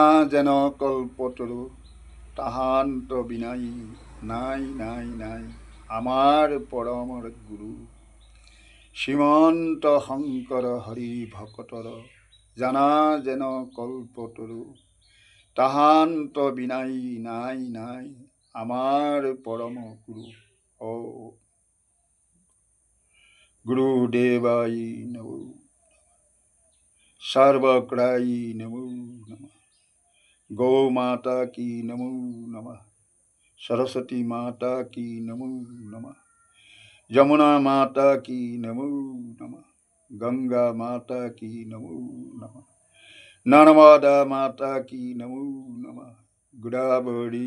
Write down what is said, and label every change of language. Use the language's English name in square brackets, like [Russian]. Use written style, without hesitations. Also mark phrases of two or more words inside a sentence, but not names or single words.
[Assamese] যেন কল্পতৰু তাহান্ত বিনাই নাই নাই নাই আমাৰ পৰমৰ গুৰু শ্ৰীমন্ত শংকৰ হৰি ভকতৰ জানা যেন কল্পতৰু তাহান্ত বিনাই নাই নাই আমাৰ পৰম গুৰু ও গুৰুদেৱাই নমো [Hindi] सर्वग्राई नमो नमः गौ माता की नमो नमः सरस्वती माता की नमो नमः यमुना माता की नमो नमः गंगा माता की नमो नमः नर्मदा माता की नमो नमः गोदावरी